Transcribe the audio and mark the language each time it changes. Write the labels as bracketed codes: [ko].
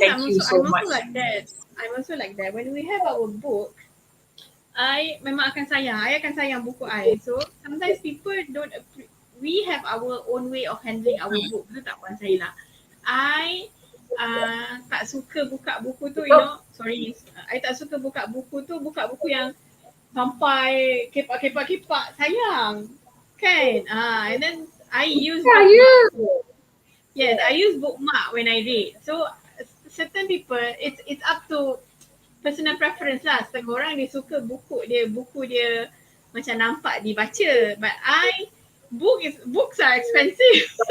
[en] thank you so I'm also much. like that. I'm also like that. When we have our book, I [ms] memang akan sayang. I akan sayang buku I. [en] So sometimes people don't. We have our own way of handling our book. [ms] Betul tak, Puan Sahila? [en] I [ms] tak suka buka buku tu, Betul? sorry, I tak suka buka buku yang sampai kepak-kepak sayang. Kan? [en] And then I use [ms] Ya, ya. [en] bookmark. Yes, I use bookmark when I read. So certain people, it's up to personal preference lah. [ms] Setengah orang dia suka buku dia macam nampak dibaca. [en] But books are expensive.